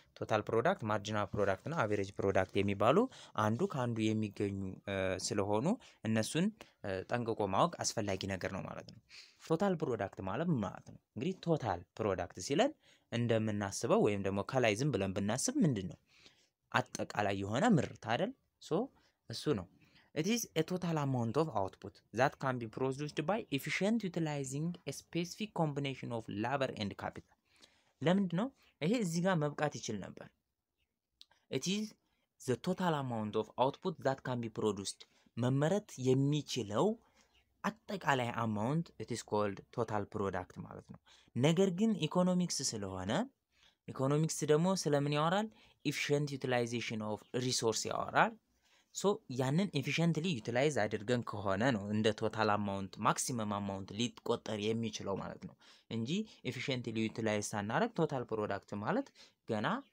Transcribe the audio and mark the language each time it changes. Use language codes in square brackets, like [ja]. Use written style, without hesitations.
[am] ቶታል ፕሮዳክት፣ ማርጂናል ፕሮዳክት እና አቨሬጅ ፕሮዳክት የሚባሉ አንዱ ከአንዱ የሚገኙ ስለሆኑ እነሱን ጠንቅቆ ማወቅ አስፈላጊ ነገር ነው ማለት ነው። ቶታል ፕሮዳክት ማለት ምን ማለት ነው? እንግዲህ ቶታል ፕሮዳክት ሲለን እንደምናስበው ወይም ደግሞ ከላይ ዝም ብለን ብናስብ ምንድን ነው? አጠቃላይ የሆነ ምርት አይደል? ሶ እሱ ነው። [en] It is a total amount of output that can be produced by efficient utilizing a specific combination of labor and capital. [am] ለምንድን ነው ይሄ እዚህ ጋር መብቃት ይችል ነበር? [en] It is the total amount of output that can be produced. [am] መመረት የሚችለው አጠቃላይ አማውንት [en] it is called total product [am] ማለት ነው። ነገር ግን ኢኮኖሚክስ ስለሆነ ኢኮኖሚክስ ደግሞ ስለምን ያወራል? [en] efficient utilization of resource [am] ያወራል። ሶ ያንን ኤፊሽንትሊ ዩቲላይዝ አድርገን ከሆነ ነው እንደ ቶታል አማውንት ማክሲመም አማውንት ሊቆጠር የሚችለው ማለት ነው እንጂ ኤፊሽንትሊ ዩቲላይዝ ሳናረግ ቶታል ፕሮዳክት ማለት ገና